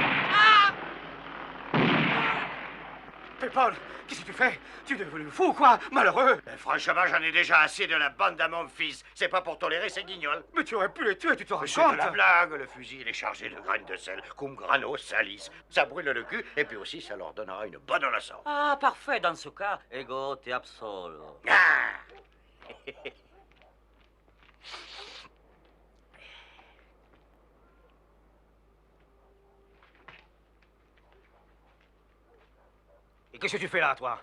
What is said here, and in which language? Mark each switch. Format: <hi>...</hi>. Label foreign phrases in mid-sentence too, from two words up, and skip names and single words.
<fr>Pépone, qu'est-ce que tu fais? Tu es devenu fou ou quoi? Malheureux! Franchement, j'en ai déjà assez de la bande à mon fils. C'est pas pour tolérer ces guignols. Mais tu aurais pu les tuer, tu te rends C'est de compte? la blague, le fusil, il est chargé de graines de sel,</fr> <la>cum grano salis.</la> <fr>Ça brûle le cul, et puis aussi, ça leur donnera une bonne leçon. Ah, parfait, dans ce cas.</fr> <la>Ego te absolo.</la> <fr>Ah! Et qu'est-ce que tu fais là, toi?</fr>